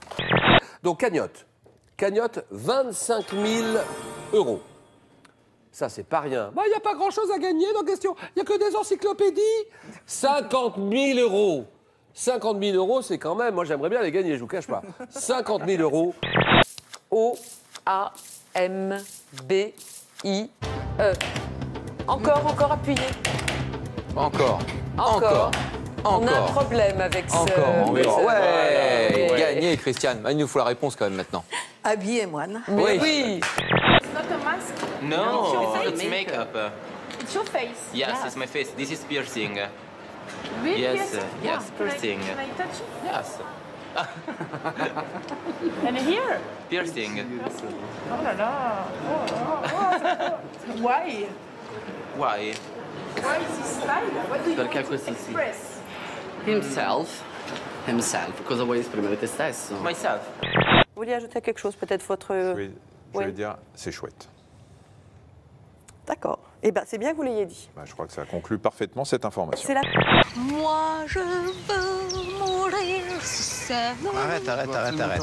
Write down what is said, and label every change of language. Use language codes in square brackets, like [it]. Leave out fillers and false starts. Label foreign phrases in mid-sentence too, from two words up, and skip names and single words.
[fr] Donc cagnotte 25 000 €. Ça, c'est pas rien. Il n'y a pas grand-chose à gagner dans question. Il n'y a que des encyclopédies. 50 000 €. 50 000 €, c'est quand même... Moi, j'aimerais bien les gagner, je vous cache pas. 50 000 €. O-A-M-B-I-E. Encore, appuyez. Encore. On a un problème avec ça. Encore. Ouais, gagné, Christiane. Il nous faut la réponse quand même maintenant. Habillé, moine. Oui. [en] It's not a mask. No, it's makeup. It's your face. Yes, it's my face. This is piercing. Really? Yes, yes, piercing. Can I touch it? Yes, And here? piercing. [fr] Oh là là. [en] Why? Why? Why is this style? What do you [it] Perché [en] want to [it] così sì. [en] express? Himself. [it] Cosa vuoi esprimere te stesso? [en] Myself. [fr] Vous vouliez ajouter quelque chose, peut-être votre... Je vais dire, c'est chouette. D'accord. Eh bien, c'est bien que vous l'ayez dit. Bah, je crois que ça conclut parfaitement cette information. C'est la... Moi, je veux mourir seul. Arrête.